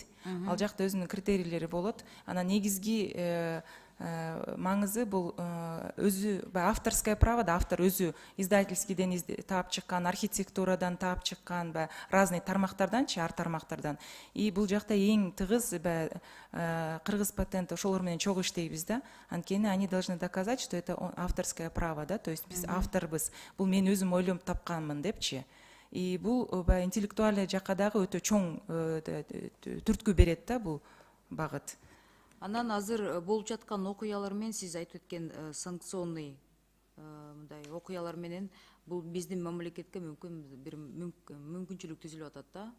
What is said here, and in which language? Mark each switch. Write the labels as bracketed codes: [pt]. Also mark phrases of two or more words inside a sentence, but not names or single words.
[ky] Ал жакта өзүнүн критерийлери болот. Анан негизги маңызы бул өзү [ru] авторское право [ky] да, автор өзү издательскийден таап чыккан, архитектурадан таап чыккан, разный тармактарданчы, ар тармактардан. И бул жакта эң тыгыз кыргыз патент ошолор менен чогуу иштейбиз да. [ru] Анткени они должны доказать, что это авторское право, да, то есть [ky] биз авторбыз. Бул мен өзүм ойлоп тапканмын депчи. И бул интеллектуальный жакка дагы өтө чоң түрткү берет да бул багыт. Анан азыр болуп жаткан окуялар менен сиз айтып кеткен санкционный мындай окуялар менен бул биздин мамлекетке мүмкүн бир мүмкүнчүлүк түзүлүп атат да.